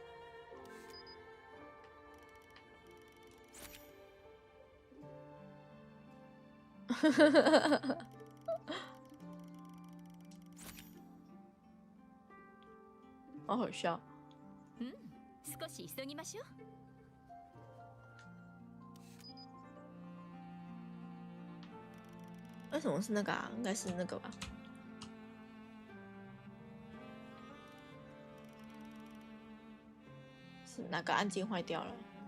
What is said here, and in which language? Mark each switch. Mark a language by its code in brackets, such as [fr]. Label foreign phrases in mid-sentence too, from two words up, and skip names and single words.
[zh] 好好笑。 [ja] 少し急ぎましょう。 [zh] 为什么是那个啊？应该是那个吧。是哪个按键坏掉了？